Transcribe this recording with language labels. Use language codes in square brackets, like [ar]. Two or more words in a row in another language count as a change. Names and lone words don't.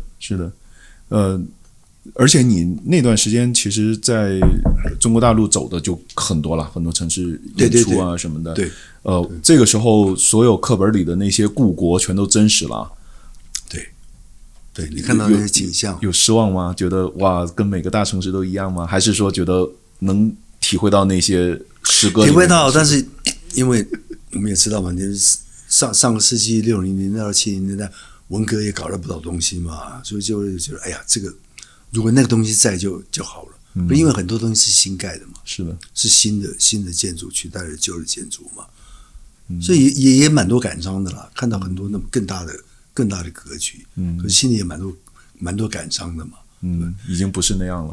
[zh] 是的，而且你那段時間其實在中國大陸走的就很多了，很多城市演出啊什麼的。對，這個時候所有課本裡的那些故國全都真實了。對，你看到那些景象，有失望嗎？覺得哇，跟每個大城市都一樣嗎？還是說覺得能體會到那些詩歌？體會到，但是因為我們也知道嘛，就是上個世紀60年代到70年代，文革也搞了不少東西嘛，所以就會覺得，哎呀，這個如果那個東西在就好了。因為很多東西是新蓋的嘛，是的，是新的建築取代了舊的建築嘛，所以也蠻多感傷的啦，看到很多那麼更大的格局，可是心裡也蠻多感傷的嘛。已經不是那樣了。